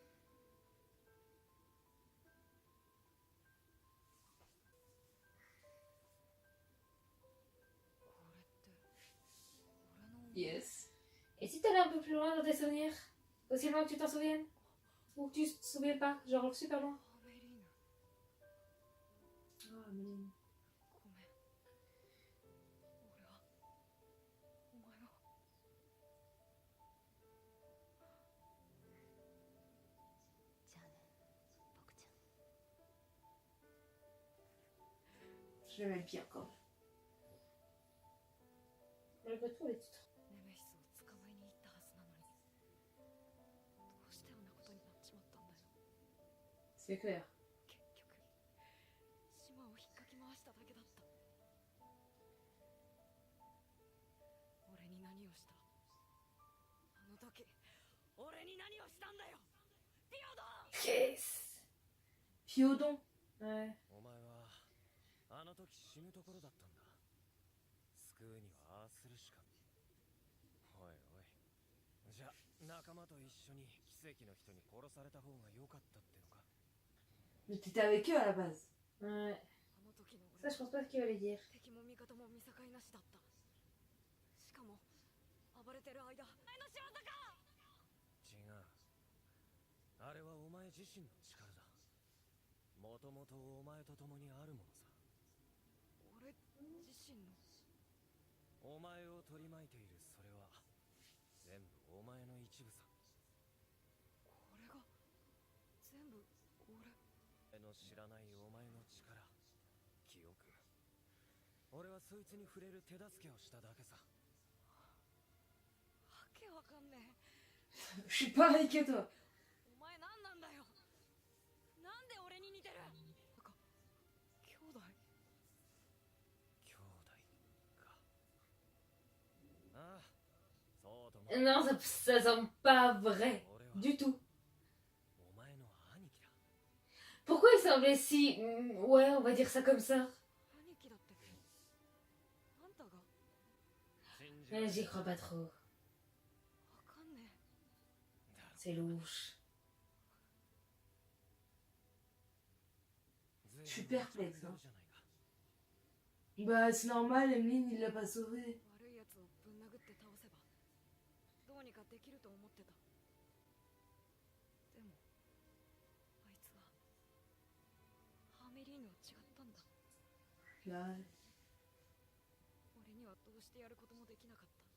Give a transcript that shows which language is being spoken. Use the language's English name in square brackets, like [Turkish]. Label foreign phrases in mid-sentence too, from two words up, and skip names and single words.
[French] Yes. Et si t'allais un peu plus loin dans tes souvenirs? Aussi loin que tu t'en souviennes? Ou que tu te souviens pas? Genre super loin? [Japanese] アメリーヌ [French] Ah, mais... [Japanese] ごめん俺はお前をじゃあね僕ちゃん [French] Je l'aimais bien quand même. Malgré tout, les titres. [Japanese] ネメシスを捕まえに行ったはずなのにどうしてあんなことになっちまったんだよ [French] C'est clair. [Japanese] 結局島を引っかき回しただけだった俺に何をしたあの時俺に何をしたんだよピオドン [French] Yes! Piodon. Ouais. [Japanese] お前はあの時死ぬところだったんだ。救うにはああするしか。おいおい。じゃあ仲間と一緒に奇跡の人に殺された方が良かったってのか。 [French] Mais t'étais avec eux à la base. Ouais. [Japanese] あの時の [French] Ça, [Japanese] 俺 [French] je pense pas ce qu'il allait dire. [Japanese] 敵も味方も見境なしだったしかも暴れてる間お前の仕業か違う。あれはお前自身の力だ。もともとお前と共にあるものさ。俺自身のお前を取り巻いているそれは全部お前の一部さ。これが全部俺俺の知らないお前の力、記憶。俺はそいつに触れる手助けをしただけさ。わけわかんね [French] Je suis pareil que toi. [Japanese] えお前何なんだよなんで俺に似てるなんか兄弟兄弟か。ああ、そうとも。 [French] Non, ça semble pas vrai. [Japanese] 俺は [French] Du tout. [Japanese] お前の兄貴だ。 [French] Pourquoi il semblait si... Ouais, on va dire ça comme ça. [Japanese] 兄貴だってあんたが信じろ。 [French] J'y crois pas trop. [Japanese] わかんね [French] C'est louche. Je suis perplexe, hein. [Japanese] じゃないか。 [French] Bah, c'est normal, Emeline, il l'a pas sauvé. [Japanese] え悪いやつをぶん殴って倒せばどうにかできると思ってたでもあいつはハーメリーヌは違ったんだ [French] Là, [Japanese] 俺にはどうしてやることもできなかった